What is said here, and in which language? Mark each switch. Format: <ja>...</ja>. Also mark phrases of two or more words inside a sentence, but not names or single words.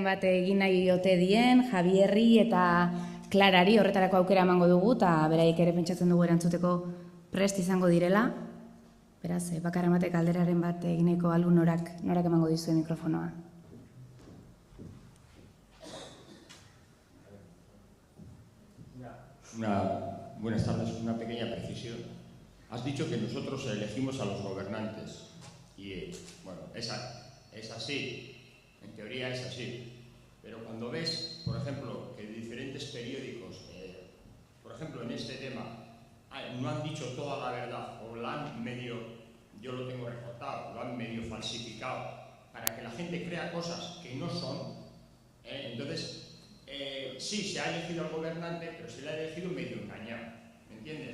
<eu>bat egin nahi ote dien, Javierri eta Klarari horretarako aukera emango dugu, eta beraiek ere pentsatzen dugu erantzuteko prest izango direla. Beraz, bakar emate galderaren bat egineko alu norak emango dizue mikrofonoa.</eu> <es>Buenas tardes, una pequeña precisión. Has dicho que nosotros elegimos a los gobernantes y, bueno, es así. En teoría es así, pero cuando ves, por ejemplo, que diferentes periódicos, por ejemplo, en este tema, no han dicho toda la verdad o la han medio, yo lo tengo recortado, lo han medio falsificado para que la gente crea cosas que no son, entonces, sí, se ha elegido al gobernante, pero se le ha elegido medio engañado, ¿me entiendes?</es>